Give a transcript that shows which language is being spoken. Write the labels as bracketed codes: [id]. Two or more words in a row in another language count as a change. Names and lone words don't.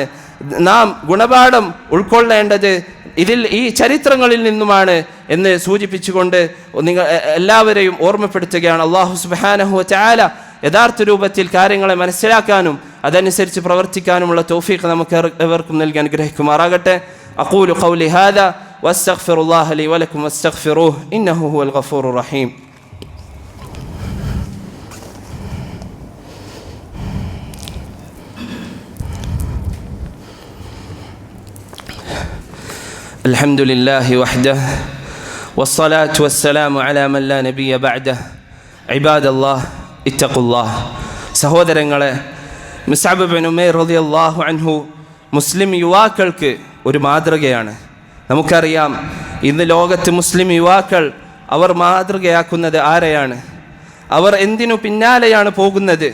[ml] നാം ഗുണപാഠം ഉൾക്കൊള്ളേണ്ടത് ഈ ചരിത്രങ്ങളിൽ നിന്നുമാണ് എന്ന് സൂചിപ്പിച്ചുകൊണ്ട് നിങ്ങൾ എല്ലാവരെയും ഓർമ്മപ്പെടുത്തുകയാണ്. [ar] الله سبحانه وتعالى [ml] യഥാർത്ഥ രൂപത്തിൽ കാര്യങ്ങളെ മനസ്സിലാക്കാനും അതനുസരിച്ച് പ്രവർത്തിക്കാനുമുള്ള തൗഫീഖ് നമുക്ക് എവർക്കും നൽകി അനുഗ്രഹിക്കുമാറാകട്ടെ. [ar] أقول قولي هذا وأستغفر الله لي ولكم واستغفروه إنه هو الغفور الرحيم. الحمد لله وحده والصلاة والسلام على من لا نبي بعده عباد الله اتقوا الله. [ml] സഹോദരങ്ങളെ, മുസ്അബ് ബിൻ ഉമൈർ [ar] رضي الله عنه [ml] മുസ്ലിം യുവാക്കൾക്ക് ഒരു മാതൃകയാണ്. നമുക്കറിയാം, ഇന്ന് ലോകത്ത് മുസ്ലിം യുവാക്കൾ അവർ മാതൃകയാക്കുന്നത് ആരെയാണ്? അവർ എന്തിനു പിന്നാലെയാണ് പോകുന്നത്?